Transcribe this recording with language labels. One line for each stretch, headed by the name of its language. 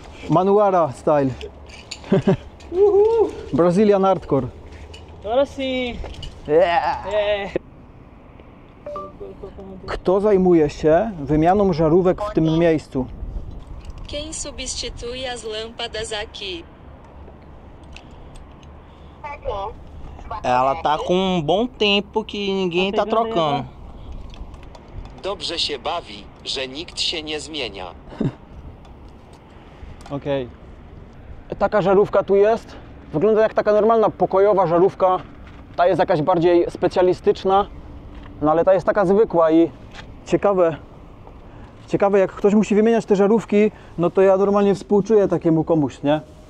English: Manuara style. Brazilian hardcore.
Spanish: Ahora sí.
English: Yeah.
Polish: Kto zajmuje się wymianą żarówek w tym miejscu?
Portuguese: Quem substitui as lâmpadas aqui? Ela tá com bom tempo que ninguém tá trocando.
Polish: Dobrze się bawi, że nikt się nie zmienia. Okej. Taka żarówka tu jest. Wygląda jak taka normalna pokojowa żarówka. Ta jest jakaś bardziej specjalistyczna. No ale ta jest taka zwykła i ciekawe. Ciekawe, jak ktoś musi wymieniać te żarówki, no to ja normalnie współczuję takiemu komuś, nie?